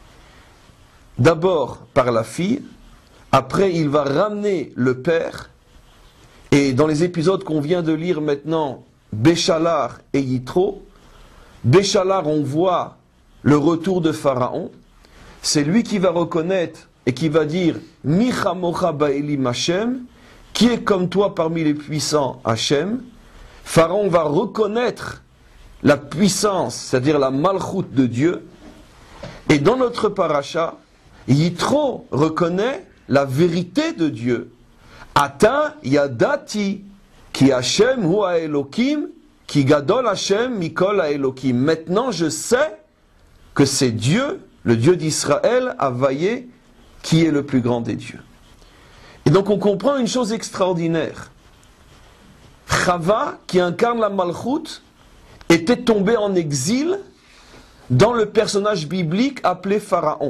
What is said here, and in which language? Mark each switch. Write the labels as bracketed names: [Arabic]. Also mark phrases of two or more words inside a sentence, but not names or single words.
[French] d'abord par la fille, après il va ramener le père, et dans les épisodes qu'on vient de lire maintenant, Béchalar et Yitro, Béchalar, on voit le retour de Pharaon, c'est lui qui va reconnaître et qui va dire « [Hebrew] מי כמוכה באלים השם [French] » qui est comme toi parmi les puissants Hachem. Pharaon va reconnaître la puissance, c'est-à-dire la malchoute de Dieu. Et dans notre paracha, Yitro reconnaît la vérité de Dieu. [Hebrew] אתה ידעתי כי השם הוא האלוהים כי גדול השם מכל האלוהים. [French] Maintenant je sais que c'est Dieu, le Dieu d'Israël, Havaïe, qui est le plus grand des dieux. Et donc on comprend une chose extraordinaire. Chava, qui incarne la malchoute, était tombée en exil dans le personnage biblique appelé Pharaon.